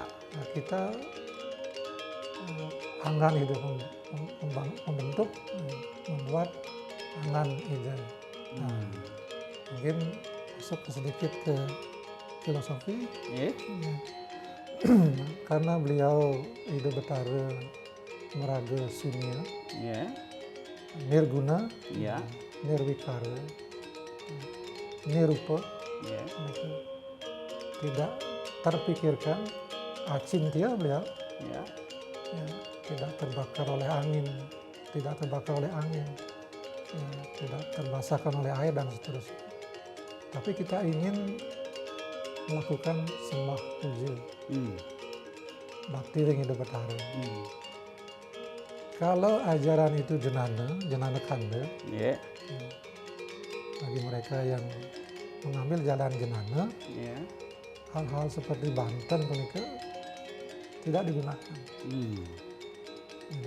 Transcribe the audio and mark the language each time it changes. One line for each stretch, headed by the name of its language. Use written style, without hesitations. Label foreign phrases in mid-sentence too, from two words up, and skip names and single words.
Indonesian: kita anggan itu membentuk, membuat anggan itu. Nah, mungkin masuk sedikit ke filosofi. Ya. Karena beliau Ida Betara meraga sunia, Ya. nirguna, Ya. nirwikara, nirupa, Ya. itu tidak terpikirkan, acintia beliau, Ya. ya, tidak terbakar oleh angin, tidak terbakar oleh angin, ya, tidak terbasahkan oleh air dan seterusnya. Tapi kita ingin melakukan sembah puja,
Balinese: bakti ring Ida Betara.
Indonesian: Kalau ajaran itu jenana kanda, Ya. bagi mereka yang mengambil jalan jenana, Ya. hal-hal seperti Banten mereka tidak digunakan. Jadi,